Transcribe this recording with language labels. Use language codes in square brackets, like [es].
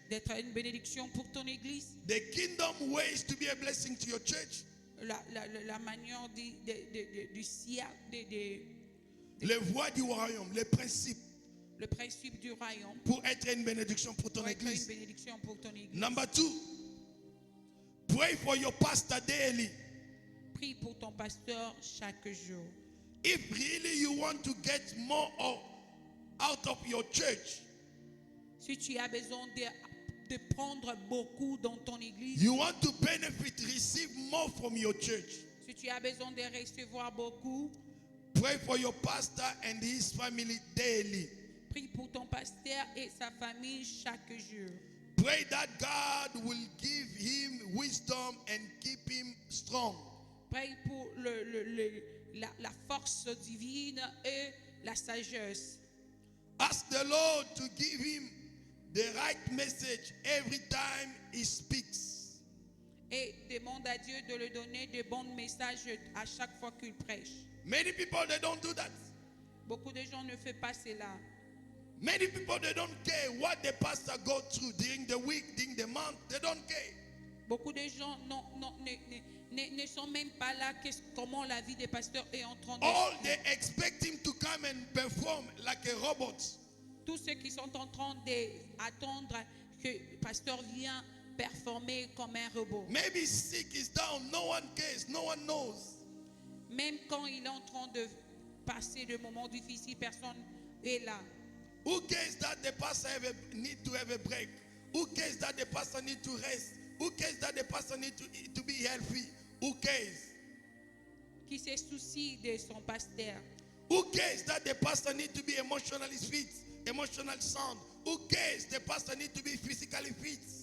[fr] d'être une bénédiction pour ton église. [en] The kingdom ways to be a blessing to your church. [fr] La manière du ciel, Les voies du royaume, les principes le principe du royaume, pour être une bénédiction pour ton pour être une église. bénédiction pour ton église. [en] Number 2, pray for your pastor daily. [fr] Prie pour ton pasteur chaque jour. [en] If really you want to get more out of your church, [fr] Si tu as besoin de prendre beaucoup dans ton église, [en] you want to benefit, receive more from your church, [fr] si tu as besoin de recevoir beaucoup, [en] pray for your pastor and his family daily. [fr] prie pour ton pasteur et sa famille chaque jour. [en] Pray that God will give him wisdom and keep him strong. [fr] Prie pour la force divine et la sagesse. [en] Ask the Lord to give him the right message every time he speaks. [fr] Et demande à Dieu de lui donner de bons messages à chaque fois qu'il prêche. [en] Many people, they don't do that. [fr] Beaucoup de gens ne font pas cela. [en] Many people, they don't care what the pastor go through during the week, during the month. They don't care. [fr] Beaucoup de gens ne sont même pas là comment la vie des pasteurs est en train de... [en] All they expect him to come and perform like a robot. [fr] Tous ceux qui sont en train d'attendre que le pasteur vienne performer comme un robot. [en] Maybe sick is down. No one cares. No one knows. [fr] Même quand il est en train de passer de moments difficiles, personne est là. [en] Who cares that the pastor need to have a break? Who cares that the pastor need to rest? Who cares that the pastor need to be healthy? Who cares? [fr] Qui se soucie de son pasteur? [en] Who cares that the pastor need to be emotionally fit, emotional sound? Who cares the pastor need to be physically fit?